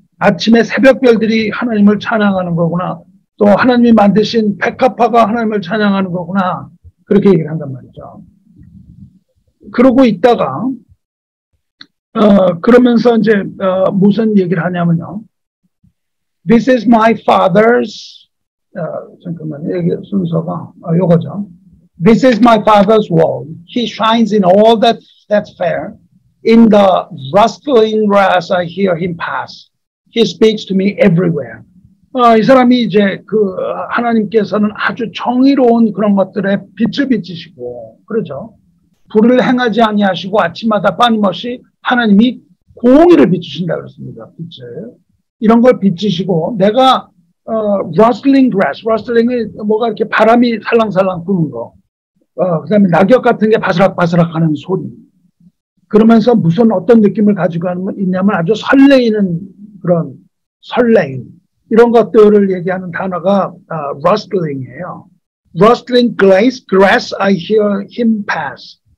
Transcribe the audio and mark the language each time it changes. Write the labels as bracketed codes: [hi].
[ko] 아침에 새벽별들이 하나님을 찬양하는 거구나. 또 하나님이 만드신 백합화가 하나님을 찬양하는 거구나. 그렇게 얘기를 한단 말이죠. 그러고 있다가 그러면서 이제 무슨 얘기를 하냐면요. [en] This is my father's [ko] 잠깐만요. 여기 순서가 요거죠. [en] This is my father's world. He shines in all that's fair. In the rustling grass I hear him pass. He speaks to me everywhere. [ko] 이 사람이 이제 그 하나님께서는 아주 정의로운 그런 것들에 빛을 비치시고 그러죠. 불을 행하지 아니하시고 아침마다 빠짐없이 하나님이 공의를 비추신다 그랬습니다. 빛을. 이런 걸 비추시고 내가 rustling grass, rustling이 뭐가 이렇게 바람이 살랑살랑 부는 거. 그다음에 낙엽 같은 게 바스락바스락 하는 소리. 그러면서 무슨 어떤 느낌을 가지고 있냐면 아주 설레이는 그런 설레임. 이런 것들을 얘기하는 단어가 rustling이에요. [en] rustling grass, I hear him pass.